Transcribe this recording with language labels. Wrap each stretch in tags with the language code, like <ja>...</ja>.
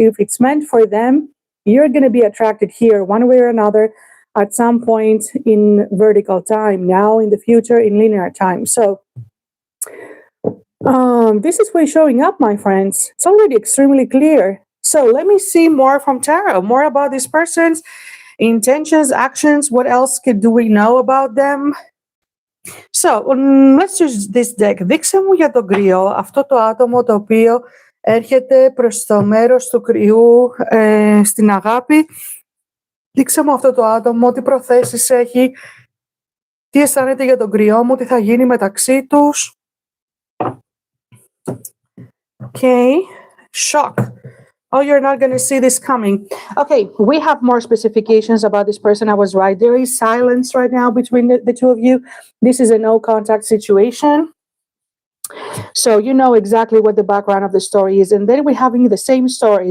<en>If it's meant for them, you're going to be attracted here one way or another at some point in vertical time, now, in the future, in linear time. So this is what's showing up, my friends. It's already extremely clear. So let me see more from tarot, more about this person's intentions, actions. What else do we know about them? So let's use this deck.</en> <el>Δείξε μου για τον κρυό, αυτό το άτομο το οποίο έρχεται προς το μέρος του κρυού στην αγάπη. Δείξε μου αυτό το άτομο, τι προθέσεις έχει, τι αισθάνεται για τον κρυό μου, τι θα γίνει μεταξύ τους.</el> <en>Okay, shock. Oh, you're not going to see this coming. Okay, we have more specifications about this person. I was right. There is silence right now between the two of you. This is a no contact situation. So you know exactly what the background of the story is. And then we're having the same story.</en>